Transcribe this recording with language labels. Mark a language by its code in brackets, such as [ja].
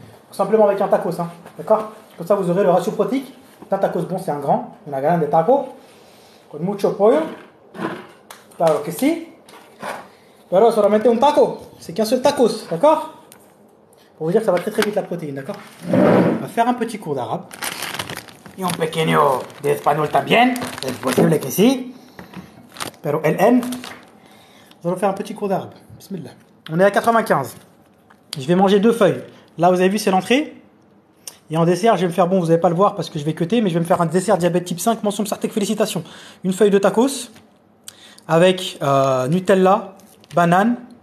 [fr] Simplement avec un tacos, hein. D'accord? Comme ça, vous aurez le ratio protéique d'un tacos. Bon, c'est un grand. [es] Una grande taco. Con mucho pollo. Claro que sí. Pero solamente un taco. [fr] C'est qu'un seul tacos. D'accord? Pour vous dire que ça va très très vite la protéine. D'accord? On va faire un petit cours d'arabe. [es] Y un pequeño de espagnol también. Es posible que sí. Pero el N. [fr] Nous allons faire un petit cours d'arabe. Bismillah. On est à 95. Je vais manger 2 feuilles. Là, vous avez vu, c'est l'entrée. Et en dessert, je vais me faire, bon, vous n'allez pas le voir parce que je vais cuter, mais je vais me faire un dessert diabète type 5, mention Psartec, félicitations. Une feuille de tacos avec Nutella, banane.